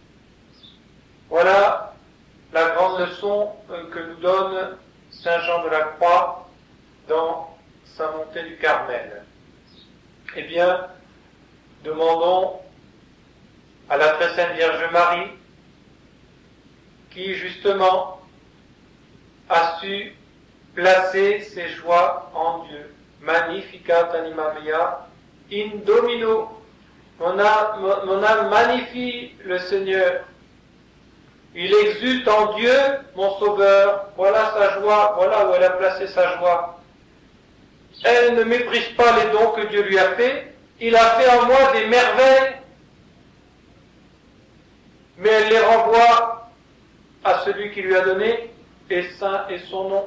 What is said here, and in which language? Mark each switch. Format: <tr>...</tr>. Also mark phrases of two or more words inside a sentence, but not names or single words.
<fr>Voilà la grande leçon que nous donne saint Jean de la Croix dans sa montée du Carmel. Eh bien, demandons à la très sainte Vierge Marie, qui justement a su placer ses joies en Dieu.</fr> <la>Magnificat anima mea in Domino.</la> <fr>Mon âme magnifie le Seigneur. Il exulte en Dieu, mon Sauveur. Voilà sa joie, voilà où elle a placé sa joie. Elle ne méprise pas les dons que Dieu lui a faits. Il a fait en moi des merveilles, mais elle les renvoie à celui qui lui a donné, et saint est son nom.</fr>